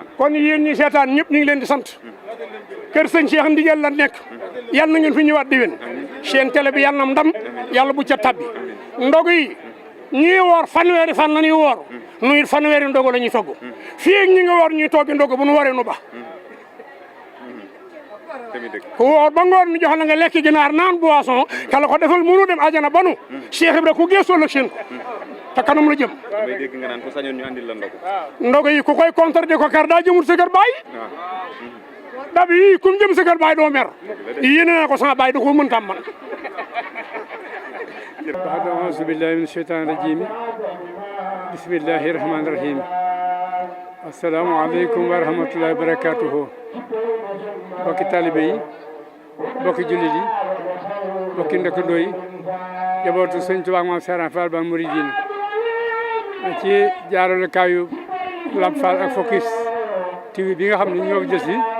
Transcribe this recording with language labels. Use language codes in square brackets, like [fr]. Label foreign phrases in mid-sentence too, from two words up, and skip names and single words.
[wo] kon yéen ñi seetaan ñëpp ñu ngi leen di sant kër sëñ Cheikh Ndigal la nekk yàlla na ngeen fi ñëwaat déwén seen télé bi yàlla na ndam yàlla bu ca tabbi ndog yi ñii woor fanweeri fan la ñuy woor nu it fanweeri ndogu la ñuy togg fii ak ñi nga woor ñuy toggi ndogu bu nu waree nu ba ku woor ba ngoor nu jox la nga lekk ginaar naan boisson kala ko defal mënu dem ajana banu Cheikh Ibra ku geesoo la seen ko te kanam la jëm damay dégg nga naan ku sañoon ñu andil la ndogu yi ku koy contre di ko kar daa jëmul sa kër baay dab yi kum jëm sa kër baay doo mer yéene naa ko sama baay da koo mën tam man [ar] بعد أعوذ بالله من الشيطان الرجيم بسم الله الرحمن الرحيم السلام عليكم ورحمة الله وبركاته [wo] bokki taalibe yi bokki jullit yi bokki ndëkkandoo yi jabootu Sëñ Tuubaa Maam Cheikh Fall Baal Mouridine ci jaarale kaayu Lamp Fall ak Focus TV bi nga xam ne ñoo jël si